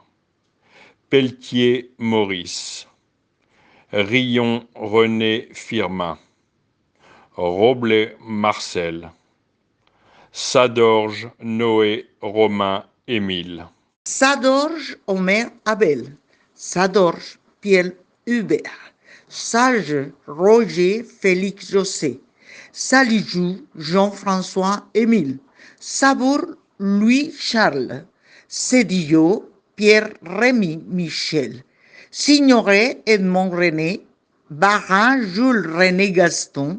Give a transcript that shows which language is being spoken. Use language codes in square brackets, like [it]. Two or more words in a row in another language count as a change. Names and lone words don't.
[fr] Pelletier, Maurice. Rillon, René, Firmin. Roblet, Marcel. Sadorge, Noé, Romain, Émile. Sadorge, Omer, Abel. Sadorge, Pierre, Hubert. Sage, Roger, Félix, José. Salijou, Jean-François, Émile. Sabour, Louis, Charles. Cédillo, Pierre, Rémy, Michel. Signoret, Edmond, René. Barra, Jules, René, Gaston.